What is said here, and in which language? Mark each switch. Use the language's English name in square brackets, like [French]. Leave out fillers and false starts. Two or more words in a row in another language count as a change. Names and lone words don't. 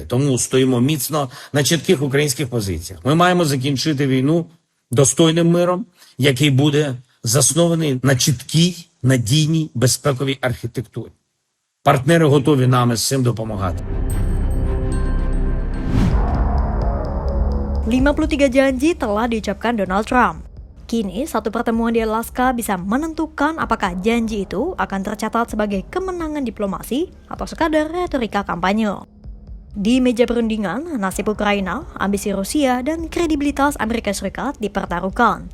[Ukrainian] Тому стоїмо міцно на чітких українських позиціях. Ми маємо закінчити війну достойним миром, який буде заснований на чіткій, надійній, безпековій архітектурі. Партнери готові нам з цим допомагати. [Indonesian] 53 janji telah diucapkan Donald Trump. Kini, satu pertemuan di Alaska bisa menentukan apakah janji itu akan tercatat sebagai kemenangan diplomasi atau sekadar retorika kampanye. Di meja perundingan, nasib Ukraina, ambisi Rusia, dan kredibilitas Amerika Serikat dipertaruhkan.